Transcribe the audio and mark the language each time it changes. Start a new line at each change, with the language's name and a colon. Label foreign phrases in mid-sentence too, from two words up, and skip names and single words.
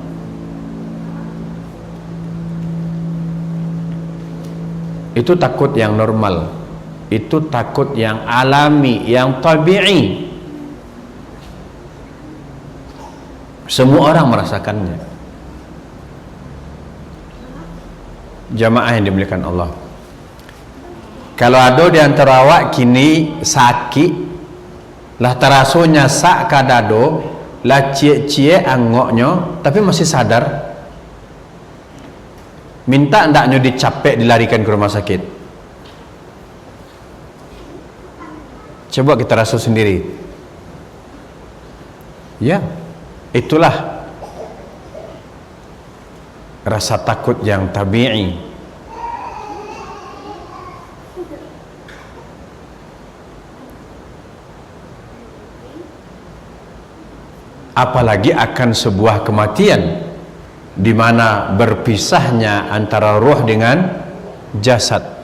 Indonesian: Itu takut yang normal, itu takut yang alami, yang tabi'i. Semua orang merasakannya.
Minangkabau: Jamaah yang dimuliakan Allah, kalau ada di antara awak kini sakit, lah terasunya sak kadado, lah cie-cie angoknya, tapi masih sadar, minta ndaknya dicapek dilarikan ke rumah sakit. Coba kita rasu sendiri.
Indonesian: Ya, itulah rasa takut yang tabi'i. Apalagi akan sebuah kematian di mana berpisahnya antara ruh dengan jasad.